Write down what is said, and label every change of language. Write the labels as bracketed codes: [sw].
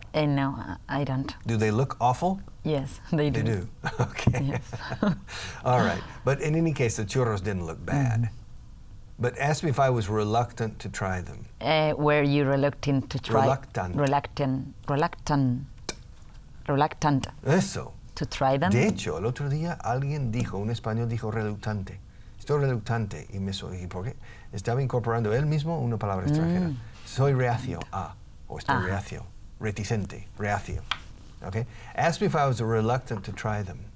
[en] No, I don't. Do they look awful? Yes, they do. They do. Okay. Yes. All right. But in any case, the churros didn't look bad. But ask me if I was reluctant to try them. Were you reluctant to try? Reluctant. [es] Eso. [en] To try them? [es] De hecho, el otro día un español dijo reluctante. Estoy reluctante. ¿Y por qué? Estaba incorporando él mismo una palabra extranjera. Soy reacio a, o estoy reacio. Reticente, reacio. Okay? [en] Ask me if I was reluctant to try them.